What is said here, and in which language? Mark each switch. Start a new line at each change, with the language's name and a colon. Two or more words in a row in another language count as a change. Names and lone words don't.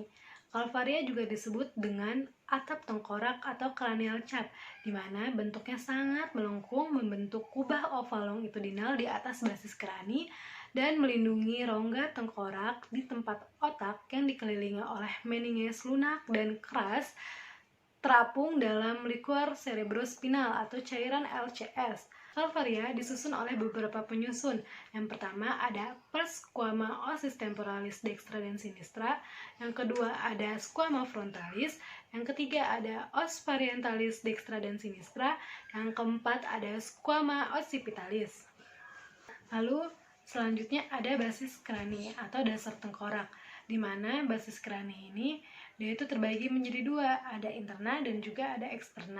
Indonesian: Calvaria juga disebut dengan atap tengkorak atau
English: cranial cap,
Indonesian: di mana bentuknya sangat melengkung membentuk kubah oval longitudinal di atas basis krani dan melindungi rongga tengkorak di tempat otak yang dikelilingi oleh meninges lunak dan keras terapung dalam
Latin: liquor cerebrospinal
Indonesian: atau cairan LCS. Calvaria disusun oleh beberapa penyusun. Yang pertama ada
Latin: pars squama ossis temporalis dextra
Indonesian: dan sinistra. Yang kedua ada
Latin: squama frontalis.
Indonesian: Yang ketiga ada
Latin: os parientalis dextra
Indonesian: dan sinistra. Yang keempat ada
Latin: squama occipitalis.
Indonesian: Lalu selanjutnya ada basis krani atau dasar tengkorak, di mana basis krani ini dia itu terbagi menjadi dua, ada interna dan juga ada eksterna.